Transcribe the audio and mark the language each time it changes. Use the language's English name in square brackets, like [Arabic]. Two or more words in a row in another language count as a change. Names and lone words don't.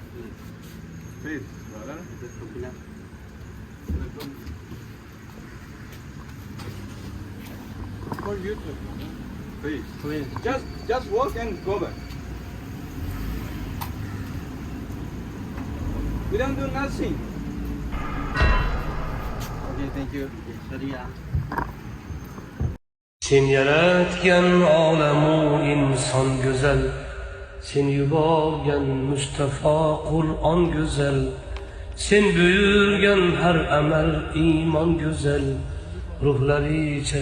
[English] Please, brother. For YouTube. Please. Just walk and go back. We don't do nothing. Okay, thank you. [Uzbek] Sen yaratgan olamu inson go'zal, Sen yuborgan Mustafa Qur'on go'zal, sen buyurgan har amal iymon go'zal, ruhlaricha